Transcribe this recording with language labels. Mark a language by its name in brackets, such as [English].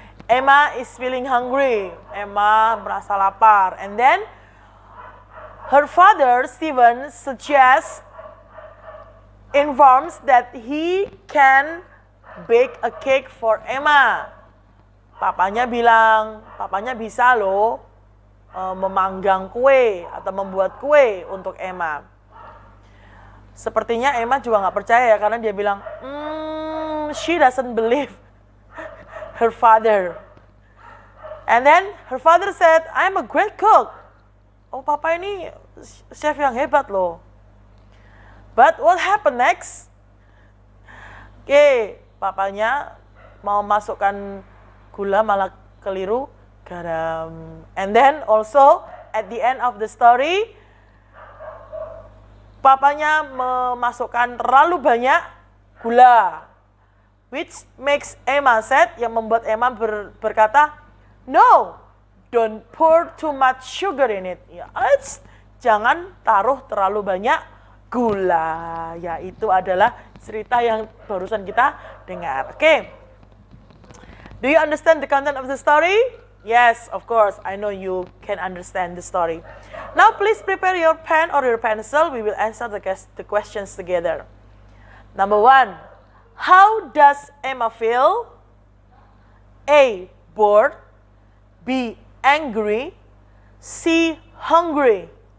[English] Emma is feeling hungry. [Indonesian] Emma merasa lapar. [English] And then her father, Stephen, informs that he can bake a cake for Emma. [Indonesian] Papanya bilang, papanya bisa loh memanggang kue atau membuat kue untuk Emma. Sepertinya Emma juga nggak percaya ya, karena dia bilang, [English] she doesn't believe her father. And then her father said, I'm a great cook. [Indonesian] Oh, papa ini chef yang hebat loh. [English] But what happened next? [Indonesian] Oke, papanya mau masukkan gula malah keliru garam. [English] And then also at the end of the story, [Indonesian] papanya memasukkan terlalu banyak gula, [English] which makes Emma sad, [Indonesian] yang membuat Emma berkata, [English] no, don't pour too much sugar in it. [Indonesian] Ya, jangan taruh terlalu banyak gula. Ya, itu adalah cerita yang barusan kita dengar. Oke. [English] Do you understand the content of the story? Yes, of course. I know you can understand the story. Now, please prepare your pen or your pencil. We will answer the questions together. Number 1. How does Emma feel? A. Bored. B. Angry. C. Hungry.